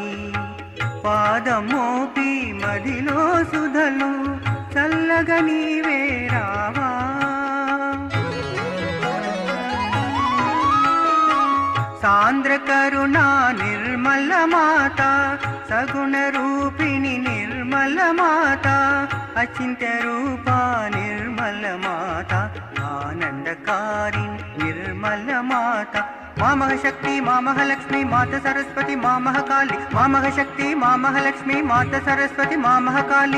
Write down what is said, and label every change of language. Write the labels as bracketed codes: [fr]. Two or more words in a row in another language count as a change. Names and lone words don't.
[te] పాదమోపి మదిలో సుధలు చల్లగా నీవే రావా, సాంద్ర కరుణా నిర్మల మాతా, సగుణ రూపిణి నిర్మల మాతా, అచింత్య రూపా నిర్మల మాతా, ఆనందకారిణి నిర్మల మాతా। [hi] मां महाशक्ति मां महालक्ष्मी माता सरस्वती मां महाकाली, मां महाशक्ति मां महालक्ष्मी माता सरस्वती मां महाकाली।